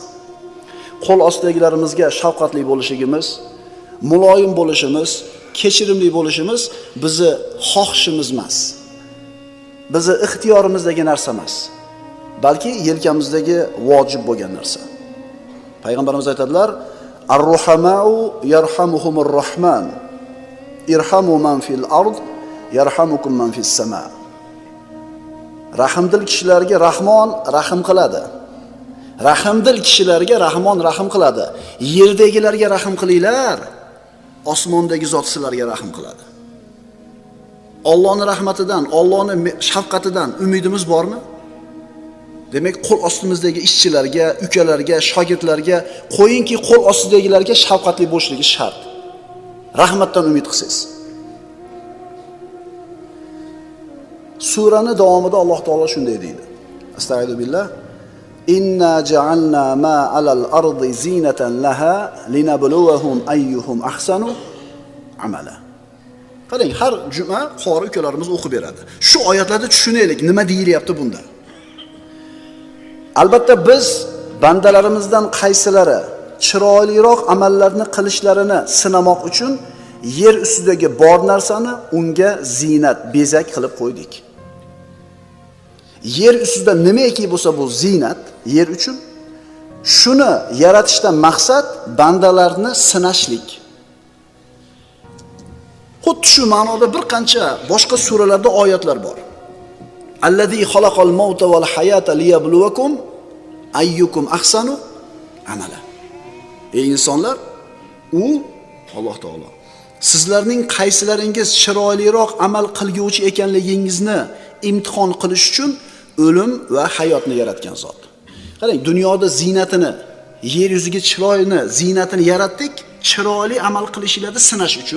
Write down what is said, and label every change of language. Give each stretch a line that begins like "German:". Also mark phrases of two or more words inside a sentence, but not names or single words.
Uzbek: Qo'l ostidagilarimizga shafqatli bo'lishimiz, muloyim bo'lishimiz, kechirimli bo'lishimiz bizni xohishimiz emas. Bizni ixtiyorimizdagi narsa emas. Balki yelkamizdagi vojib bo'lgan narsa. Payg'ambarimiz aytadilar:
Arabic: "الراحمون يرحمهم الرحمن. ارحموا من في الأرض يرحمكم من في السماء."
Uzbek: Rahmdil kishilarga Rahmon rahim qiladi. Rahmdil kishilarga Rahmon rahim qiladi. Yerdagilarga rahim qilinglar, osmondagi zot sizlarga rahim qiladi. Allohning rahmatidan, Allohning shafqatidan umidimiz bormi? Demak, qo'l ostimizdagi ishchilarga, ukalarga, shogirdlarga, qo'yingki qo'l ostidagilarga shafqatli bo'lishligi shart. Rahmatdan umid qilsangiz. Suraning davomida Alloh taolo shunday deydi.
Arabic: أستغفر بالله. إنا جعلنا ما على الأرض زينة لها لنبلوهم أيهم أحسن عملا.
Uzbek: Qarang, har juma qori ukalarimiz o'qib beradi. Shu oyatlarda tushunaylik, nima deyilyapti bunda. Albatta biz bandalarimizdan qaysilari chiroyliroq amallarni qilishlarini sinamoq uchun yer ustidagi bor narsani unga zinat, bezak qilib qo'ydik. Yer ustida nimaiki bo'lsa bu zinat yer uchun. Shuni yaratishdan maqsad bandalarni sinashlik. Xuddi shu ma'noda bir qancha boshqa suralarda oyatlar bor.
Arabic: الذي خلق الموت والحياة ليبلوكم أيكم أحسن عملا.
Uzbek: Ey insonlar, u Alloh taolo sizlarning qaysilaringiz chiroyliroq amal qilguvchi ekanligingizni imtihon qilish uchun o'lim va hayotni yaratgan zot. Qarang, dunyoda zinatini, yer yuziga chiroyini, zinatini yaratdik, chiroyli amal qilishinglarni sinash uchun.